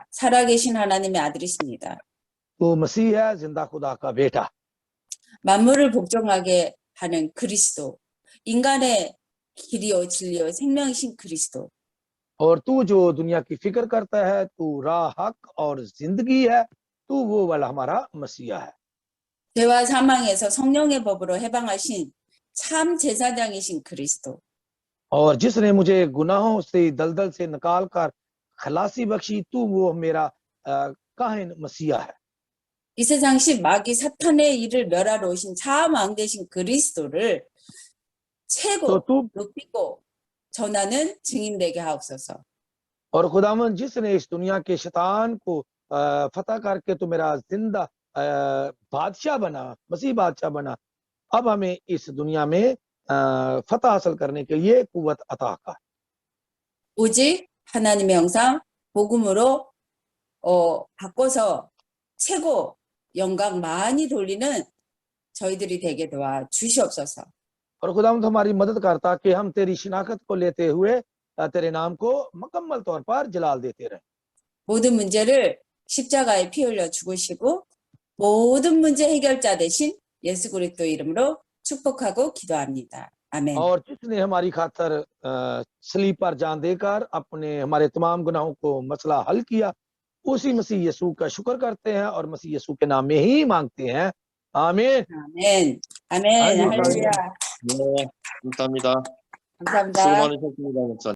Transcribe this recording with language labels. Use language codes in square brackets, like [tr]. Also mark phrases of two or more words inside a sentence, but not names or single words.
[ko] 살아계신 하나님의 아들이십니다. [ur] تو مسیح ہے، زندہ خدا کا بیٹا. [ko] 만물을 복종하게 하는 그리스도, इं간의 길이요 진리요 생명이신 그리스도. [ur] اور تو جو دنیا کی فکر کرتا ہے، تو راہ، حق اور زندگی ہے، تو وہ والا ہمارا مسیحا ہے. [ko] 죄와 사망에서 성령의 법으로 해방하신 참 제사장이신 그리스도. [ur] اور جس نے مجھے گناہوں سے دلدل سے نکال کر خلاصی بخشی، تو وہ میرا کاہن مسیحا ہے. [ko] 이 세상 시 마귀 사탄의 일을 멸하러 오신 자왕 되신 그리스도를 [ur] तो [ko] 최고 [ur] तू [ko] 높이고 전하는 증인 되게 하옵소서. [ur] اور خداون جس نے اس دنیا کے شیطان کو فتح کرکے تو میرا زندہ بادشاہ بنا، مسیح بادشاہ بنا، اب ہمیں اس دنیا میں فتح حاصل کرنے کے لیے قوت عطا کر. [ko] 오직 하나님의 영상 복음으로 바꿔서 최고 영광 많이 돌리는 저희들이 되게 도와 주시옵소서. [ur] اور خداوند ہماری مدد کر تاکہ ہم تیری شناخت کو لیتے ہوئے تیرے نام کو مکمل طور پر جلال دیتے رہیں. [ko] 모든 문제를 십자가에 피 흘려 죽으시고 모든 문제 해결자 되신 예수 그리스도 이름으로 축복하고 기도합니다. 아멘. [ur] اور جس نے ہماری خاطر صلیب پر جان دے کر اپنے ہمارے تمام گناہوں کو مسئلہ حل کیا، اسی مسیح یسوع کا شکر کرتے ہیں اور مسیح یسوع کے نام میں ہی مانگتے ہیں. आमीन। [ko] 아멘. 아멘. 아멘. 할렐루야. 네, 감사합니다. 수고 감사합니다. 많으셨습니다, 목사님.